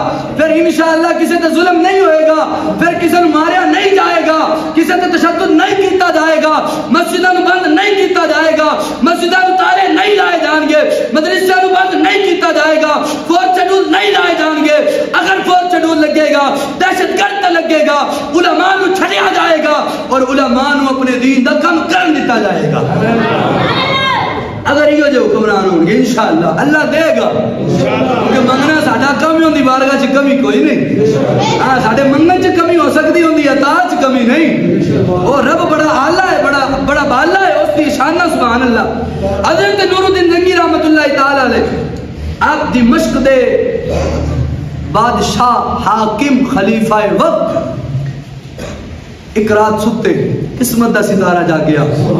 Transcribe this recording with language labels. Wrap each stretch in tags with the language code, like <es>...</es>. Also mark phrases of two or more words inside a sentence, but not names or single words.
<pa>پھر</pa> <ar>انشاءاللہ</ar> <pa>کسی تے ظلم نہیں ہوئے گا، پھر کسی نو ماریا نہیں جائے گا، کسی تے تشدد نہیں کیتا جائے گا، مسجداں نو بند نہیں کیتا جائے گا، مسجداں نو تالے نہیں لائے جان گے، مدرسے نو بند نہیں کیتا جائے گا، فوج شیڈول نہیں لائے جان گے. اگر فوج شیڈول لگے گا، دہشت گرد لگے گا، علماء نو چھڑیا جائے گا اور علماء نو اپنے دین دا کم کرن دیتا جائے گا. اگر یہ جو حکمران ہوں گے</pa> <ar>انشاءاللہ</ar> <pa>اللہ دے گا، کیونکہ منگنا ساڈا کمی ہوندی، بارگاہ چ کمی کوئی نہیں. ہاں ساڈے منگن چ کمی ہو سکتی ہوندی، عطا چ کمی نہیں.</pa> <ur>وہ رب بڑا اعلیٰ ہے، بڑا بالا ہے، اس کی شان</ur> <ar>سبحان اللہ.</ar> <pa>حضرت نور الدین زنگی</pa> <ar>رحمت اللہ تعالی علیہ</ar> <pa>آپ دمشق دے بادشاہ حاکم خلیفہ وقت ایک رات ستے قسمت دا ستارہ جاگ گیا.</pa>